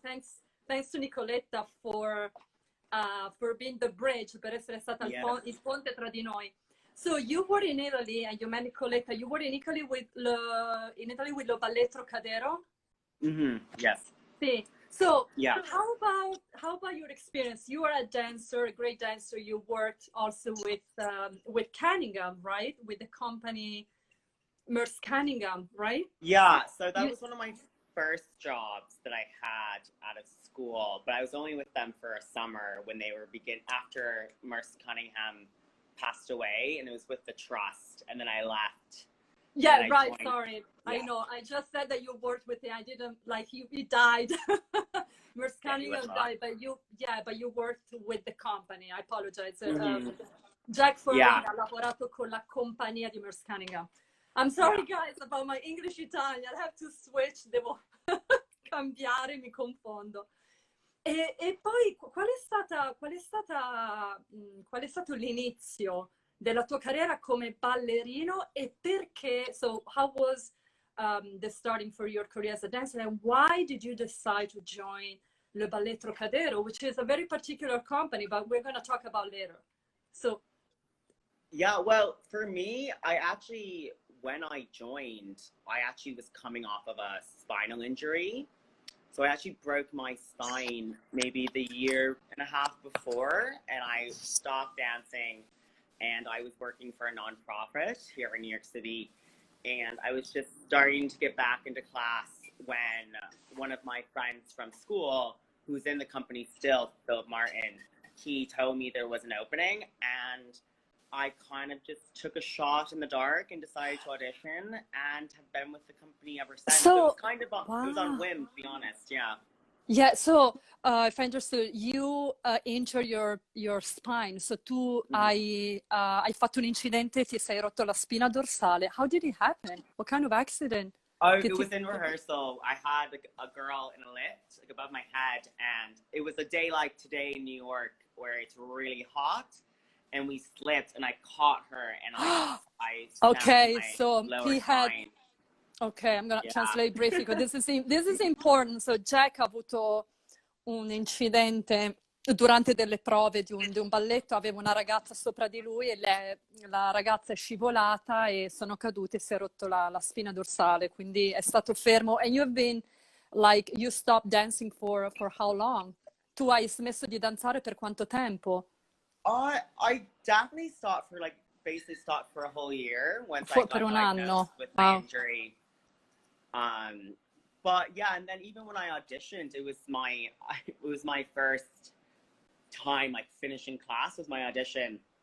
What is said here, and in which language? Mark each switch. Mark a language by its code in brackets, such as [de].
[en] Thanks to Nicoletta for being the bridge, [it] per essere stata il ponte tra di noi. [en] So you were in Italy and you met Nicoletta. You were in Italy with Les Ballets Trockadero. Yes. See. So yeah. How about your experience? You are a dancer, a great dancer. You worked also with Cunningham, right? With the company Merce Cunningham, right? Yeah. So that was one of my first jobs that I had out of school, but I was only with them for a summer when they were after Merce Cunningham passed away, and it was with the trust, and then I left. Yeah, right. Sorry. Yeah. I know. I just said that you worked with him. I didn't like he died. Merce Cunningham died, but you worked with the company. I apologize. [it] Jack Furlong ha lavorato con la compagnia di Merce Cunningham. [en] I'm sorry guys about my English Italian. I have to switch. [it] Devo cambiare, mi confondo. E poi qual è stato l'inizio della tua carriera come ballerino e perché? [en] So how was the starting for your career as a dancer, and why did you decide to join Les Ballets Trockadero, which is a very particular company, but we're going to talk about later. So yeah, well, for me, when I joined, I actually was coming off of a spinal injury. So I actually broke my spine maybe the year and a half before, and I stopped dancing, and I was working for a nonprofit here in New York City, and I was just starting to get back into class when one of my friends from school, who's in the company still, Philip Martin, he told me there was an opening, and I kind of just took a shot in the dark and decided to audition, and have been with the company ever since. So it was kind of it was on whim, to be honest. Yeah, so if I understood, you injured your spine. [it] So tu hai fatto un incidente, ti sei rotto la spina dorsale. [en] How did it happen? What kind of accident? Oh, it was in rehearsal. I had a girl in a lift, like above my head, and it was a day like today in New York where it's really hot, and we slipped, and I caught her, and I okay, so he had. Spine. Okay, I'm going to translate briefly because this is important. [it] So Jack ha avuto un incidente durante delle prove di un balletto, aveva una ragazza sopra di lui e la ragazza è scivolata e sono caduti e si è rotto la spina dorsale, quindi è stato fermo. [en] And you've been like, you stopped dancing for how long? [it] Tu hai smesso di danzare per quanto tempo? [en] I definitely stopped for a whole year once I got diagnosed with my injury. But yeah, and then even when I auditioned, it was my first time like finishing class was my audition.